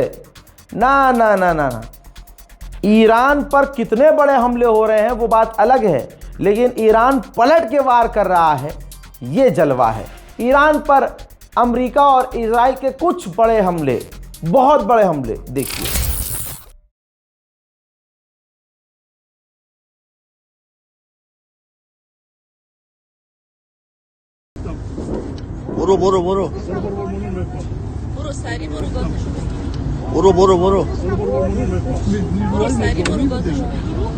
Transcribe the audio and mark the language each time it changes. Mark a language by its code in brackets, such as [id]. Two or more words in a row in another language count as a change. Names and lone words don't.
[hi] ना ना ना ना ना, ईरान पर कितने बड़े हमले हो रहे हैं वो बात अलग है, लेकिन ईरान पलट के वार कर रहा है, ये जलवा है। ईरान पर अमेरिका और इजराइल के कुछ बड़े हमले, बहुत बड़े हमले देखिए। [fa] برو برو برو برو سری برو گازشو بگیر برو برو برو برو سری برو گازشو بگیر